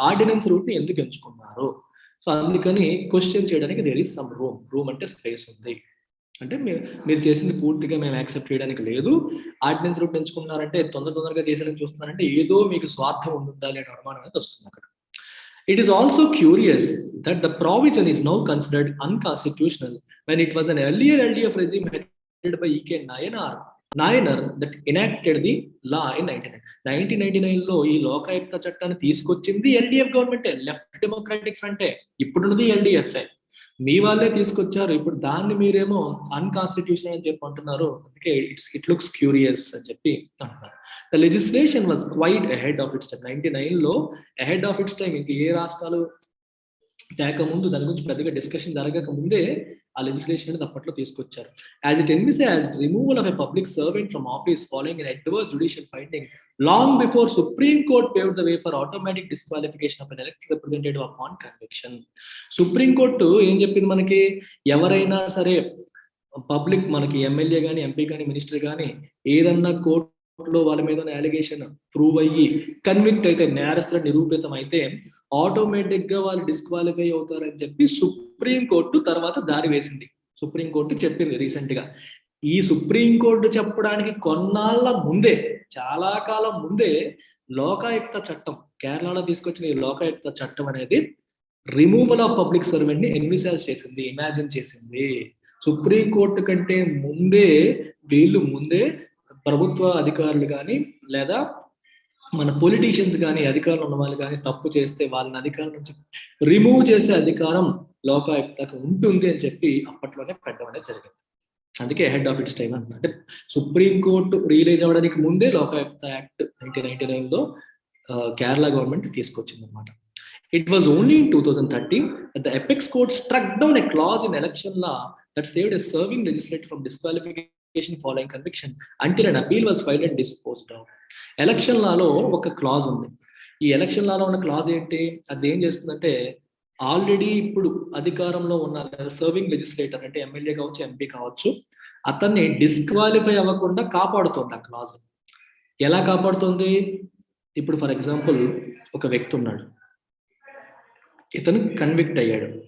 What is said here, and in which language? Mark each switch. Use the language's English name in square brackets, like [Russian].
[Telugu] Ordinance route ని ఎందుకు ఎంచుకున్నారు, సో అందుకని క్వశ్చన్ చేయడానికి [English] there is some room [Telugu] అంటే స్పేస్ ఉంది. అంటే మీరు చేసింది పూర్తిగా మేము యాక్సెప్ట్ చేయడానికి లేదు, ఆర్డినెన్స్ రూట్ ఎంచుకున్నారంటే తొందరగా చేసేదని చూస్తున్నారంటే ఏదో మీకు స్వార్థం ఉండాలి అనే అనుమానం అనేది వస్తుంది అక్కడ. [English] It is also curious that the provision is now considered unconstitutional when it was an earlier LDF regime headed by E.K. Nayanar that enacted the law in 1999 [Telugu] లో ఈ లోకాయుక్త చట్టాన్ని తీసుకొచ్చింది ఎల్డిఎఫ్ గవర్నమెంటే, లెఫ్ట్ డెమోక్రాటిక్ ఫ్రంటే, ఇప్పుడున్నది ఎల్డిఎఫ్ఏ. మీ వాళ్ళే తీసుకొచ్చారు, ఇప్పుడు దాన్ని మీరేమో అన్కాన్స్టిట్యూషనల్ అని చెప్పి అంటున్నారు. [English] అందుకే it looks curious [Telugu] అని చెప్పి అంటున్నారు. [English] The legislation was quite ahead of its time. [Telugu] 99లో [English] Ahead of its time. [Telugu] ఇంక ఏ రాష్ట్రాలు తేక ముందు దాని గురించి పెద్దగా డిస్కషన్ జరగక ముందే ఆ లెజిస్లేషన్ అనేది అప్పట్లో తీసుకొచ్చారు. [English] As it envisaged removal of a public servant from office following an adverse judicial finding long before Supreme Court paved the way for automatic disqualification of an elected representative upon conviction. [Telugu] Supreme court ఏం చెప్పింది మనకి, ఎవరైనా సరే public మనకి MLA కానీ MP కానీ minister కానీ ఏదన్నా కోర్టులో వాళ్ళ మీద అలిగేషన్ ప్రూవ్ అయ్యి కన్విక్ట్ అయితే, నేరస్తుల నిరూపితం అయితే ఆటోమేటిక్ గా వాళ్ళు డిస్క్వాలిఫై అవుతారని చెప్పి సుప్రీం కోర్టు తర్వాత దారి వేసింది. సుప్రీం కోర్టు చెప్పింది రీసెంట్ గా. ఈ సుప్రీం కోర్టు చెప్పడానికి కొన్నాళ్ళ ముందే, చాలా కాలం ముందే లోకాయుక్త చట్టం, కేరళలో తీసుకొచ్చిన ఈ లోకాయుక్త చట్టం అనేది రిమూవల్ ఆఫ్ పబ్లిక్ సర్వెంట్ ని ఇమాజిన్ చేసింది. సుప్రీం కోర్టు కంటే ముందే వీళ్ళు ప్రభుత్వ అధికారులు కానీ లేదా మన పొలిటీషియన్స్ కానీ అధికారులు ఉన్న వాళ్ళు కానీ తప్పు చేస్తే వాళ్ళని అధికారం నుంచి రిమూవ్ చేసే అధికారం లోకాయుక్తకు ఉంటుంది అని చెప్పి అప్పట్లోనే పెట్టడం అనేది జరిగింది. అందుకే [English] head of its time [Telugu] అంటున్నా. అంటే సుప్రీం కోర్టు రియలైజ్ అవ్వడానికి ముందే లోకాయుక్త యాక్ట్ 1999లో కేరళ గవర్నమెంట్ తీసుకొచ్చింది అనమాట. [English] It was only in 2013 that the apex court struck down a clause in election law that saved a serving legislator from disqualification following conviction until an appeal was filed and disposed of. [Telugu] Election లాలో ఒక clause ఉంది. ఈ election లాలో ఉన్న clause ఏంటి, అది ఏం చేస్తుందంటే already ఇప్పుడు అధికారంలో ఉన్న సర్వింగ్ లెజిస్లేటర్ అంటే ఎమ్మెల్యే కావచ్చు ఎంపీ కావచ్చు, అతన్ని డిస్క్వాలిఫై అవ్వకుండా కాపాడుతుంది ఆ క్లాజ్. ఎలా కాపాడుతుంది, ఇప్పుడు ఫర్ ఎగ్జాంపుల్ ఒక వ్యక్తి ఉన్నాడు, ఇతను కన్విక్ట్ అయ్యాడు.